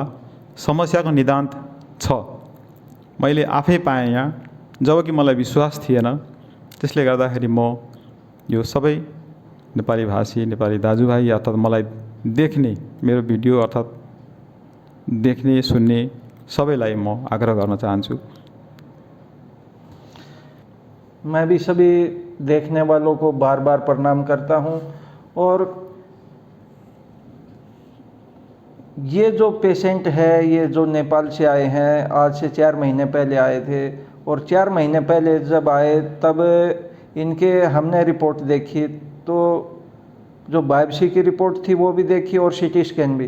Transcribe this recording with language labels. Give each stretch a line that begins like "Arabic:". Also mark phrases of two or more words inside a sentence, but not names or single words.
Nepali: समस्याको निदान छ, मैले आफै पाएँ यहाँ, जबकि मलाई विश्वास थिएन। त्यसले गर्दाखेरि म यो सबै नेपाली भाषी, नेपाली दाजुभाइ अर्थात् मलाई देख्ने, मेरो भिडियो अर्थात् देख्ने सुन्ने सबैलाई म आग्रह गर्न चाहन्छु।
Hindi: मैं भी सभी देखने वालों को बार बार प्रणाम करता हूं। और ये जो पेशेंट है, ये जो नेपाल से आए हैं, आज से 4 महीने पहले आए थे, और 4 महीने पहले जब आए तब इनके हमने रिपोर्ट देखी, तो जो बायोप्सी की रिपोर्ट थी वो भी देखी और
English: CT scan
Hindi: भी।